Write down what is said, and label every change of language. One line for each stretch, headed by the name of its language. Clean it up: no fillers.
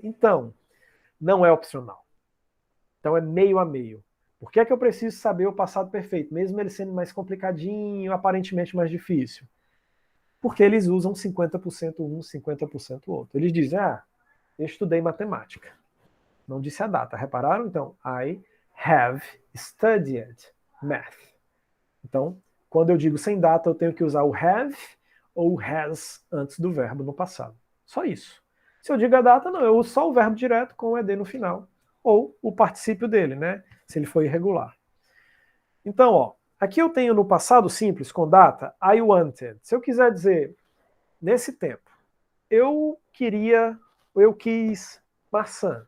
Portuguese: Então, não é opcional. Então é meio a meio. Por que é que eu preciso saber o passado perfeito, mesmo ele sendo mais complicadinho, aparentemente mais difícil? Porque eles usam 50% um, 50% o outro. Eles dizem, eu estudei matemática. Não disse a data, repararam?
English: Então, I have studied math.
Portuguese: Então, quando eu digo sem data, eu tenho que usar o have ou has antes do verbo no passado. Só isso. Se eu digo a data, não, eu uso só o verbo direto com o ed no final. Ou o particípio dele, né? Se ele for irregular. Então, Aqui eu tenho no passado simples, com data,
English: I wanted.
Portuguese: Se eu quiser dizer, nesse tempo, eu quis maçã.